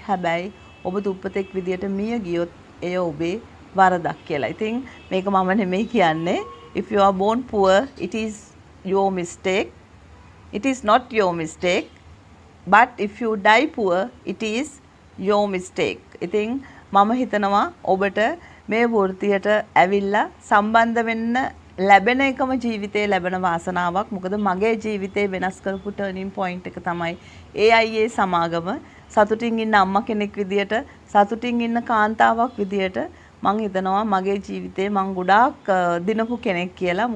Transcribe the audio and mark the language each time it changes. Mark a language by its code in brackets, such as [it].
[si] හැබැයි ඔබ දුප්පතෙක් විදියට මිය ගියොත් එය ඔබේ වරදක් කියලා. ඉතින් මේක මම නෙමෙයි කියන්නේ. [en] If you are born poor, it is your mistake. It is not your mistake. But if you die poor, it is your mistake. [si] ඉතින් මම හිතනවා ඔබට මේ වෘත්තියට ඇවිල්ලා සම්බන්ධ වෙන්න ලැබෙන එකම ජීවිතේ ලැබෙන වාසනාවක්. මොකද මගේ ජීවිතේ වෙනස් කරපු ටර්නින් පොයින්ට් එක තමයි AIA සමාගම. සතුටින් ඉන්න අම්මා කෙනෙක් විදියට, සතුටින් ඉන්න කාන්තාවක් විදියට මං හිතනවා මගේ ජීවිතේ මං ගොඩාක් දිනපු කෙනෙක් කියලා.